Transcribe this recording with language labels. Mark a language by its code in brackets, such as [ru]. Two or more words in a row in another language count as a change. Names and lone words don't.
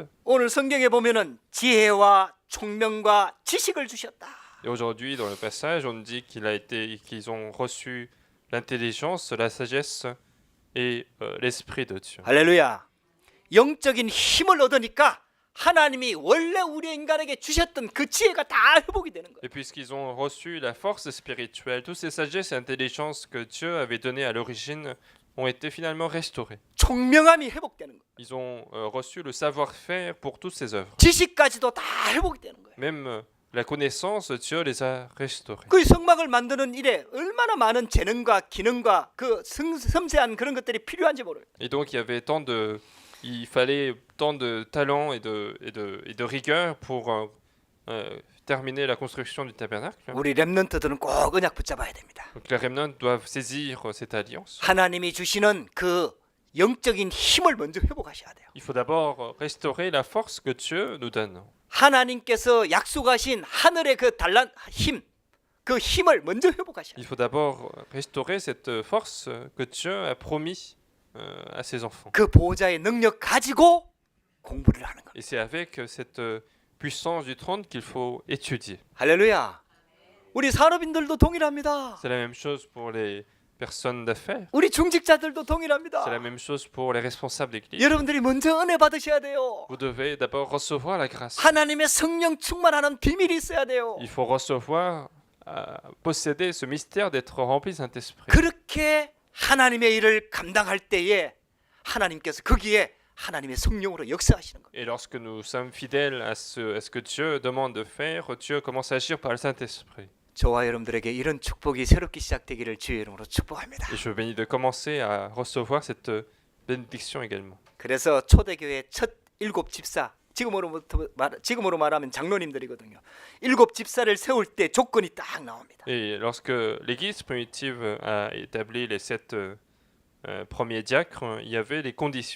[ko] 오늘 성경에 보면은 지혜와 총명과 지식을 주셨다. [fr] Et aujourd'hui, dans le passage, on dit qu'ils ont reçu l'intelligence, la sagesse et l'esprit de Dieu. [ko] 할렐루야. 영적인 힘을 얻으니까 하나님이 원래 우리 인간에게 주셨던 그 지혜가 다 회복이 되는 거예요. [fr] Et puisqu'ils ont reçu la force spirituelle, toutes ces sagesses et intelligences que Dieu avait données à l'origine ont été finalement restaurées. [ko] 총명함이 회복되는 거예요. [fr] Ils ont reçu le savoir-faire pour toutes ces œuvres. [ko] 지식까지도 다 회복이 되는 거예요. [fr] Même la connaissance, Dieu les a restaurées. [ko] 그 성막을 만드는 일에 얼마나 많은 재능과 기능과 그 섬세한 그런 것들이 필요한지 모르요. [fr] Et donc il fallait tant de talent et de rigueur pour terminer la construction du tabernacle. [ko] 우리 렘넌트들은 꼭 언약 붙잡아야 됩니다. [fr] Donc les remnants doivent saisir cette alliance. [ko] 하나님이 주시는 그 영적인 힘을 먼저 회복하셔야 돼요. [fr] Il faut d'abord restaurer la force que Dieu nous donne. [ko] 하나님께서 약속하신 하늘의 그 힘, 그 힘을 먼저 회복하셔야 [fr] Il [ko] 돼요. [fr] faut d'abord restaurer cette force que Dieu a promis à ses enfants. [ko] 그 보호자의 능력 가지고 공부를 하는 거예요. [fr] Et c'est avec cette puissance du trône qu'il faut étudier. [ko] 할렐루야. 우리 산업인들도 동일합니다. [fr] C'est la même chose pour les personnes d'affaires. [ko] 우리 중직자들도 [fr] C'est la [ko] 동일합니다. [fr] même chose pour les responsables d'église. [ko] 여러분들이 먼저 은혜 받으셔야 돼요. [fr] Vous devez d'abord recevoir la grâce. [ko] 하나님의 성령 충만하는 비밀이 있어야 돼요. [fr] Il faut recevoir, posséder ce mystère d'être rempli du Saint-Esprit. [ko] 그렇게 하나님의 일을 감당할 때에 하나님께서 거기에 하나님의 성령으로 역사하시는 거예요. [fr] Et lorsque nous sommes fidèles à ce que Dieu demande de faire, Dieu commence à agir par le Saint-Esprit. [ko] 저와 여러분들에게 이런 축복이 새롭게 시작되기를 주의 이름으로 축복합니다. [fr] Et je bénis de commencer à recevoir cette bénédiction également. [ko] 그래서 초대교회 첫 7 집사, 지금으로 말하면 장로님들이거든요. 7 집사를 세울 때 조건이 딱 나옵니다. [fr] Et lorsque l'Église primitive a établi les 7 premiers diacres, il y avait les conditions.